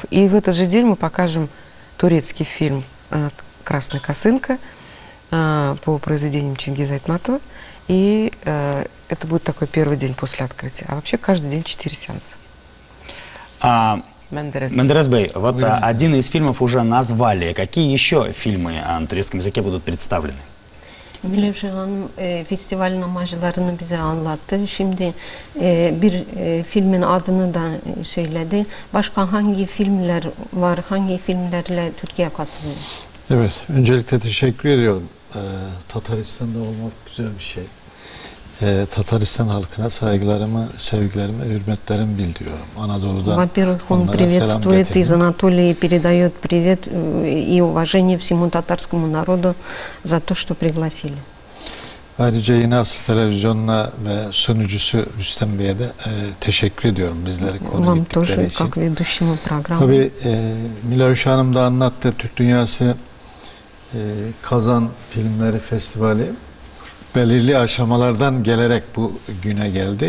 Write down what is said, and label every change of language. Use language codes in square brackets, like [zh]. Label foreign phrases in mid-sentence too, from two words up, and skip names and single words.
[ru] И в этот же день мы покажем турецкий фильм «Красная косынка» по произведениям Чингиза Айтматова. И это будет такой первый день после открытия. А вообще каждый день 4 сеанса. Мендерес Бей, вот один из фильмов уже назвали. Какие еще фильмы на турецком языке будут представлены? [tr] Mülevşe Hanım festivalin amaclarını bize anlattı. Şimdi bir filmin adını da söyledi. Başka hangi filmler var, hangi filmlerle Türkiye katılıyor? Evet, öncelikle teşekkür ediyorum. Tataristan'da olmak güzel bir şey. Tataristan halkına saygılarımı, sevgilerimi, hürmetlerimi bildiriyorum. Anadolu'da [ru] Во-первых, он [tr] onlara selam [ru] приветствует из [tr] getirdim. [ru] Анатолии, передает привет и уважение всему татарскому народу за то, что пригласили. [tr] Ayrıca Yeni Asır Televizyonu'na ve sunucusu Rüstem Bey'e de teşekkür ediyorum bizleri konu ettikleri için. Tabii Miloş Hanım da anlattı, Türk Dünyası Kazan Filmleri Festivali belirli aşamalardan gelerek bu güne geldi.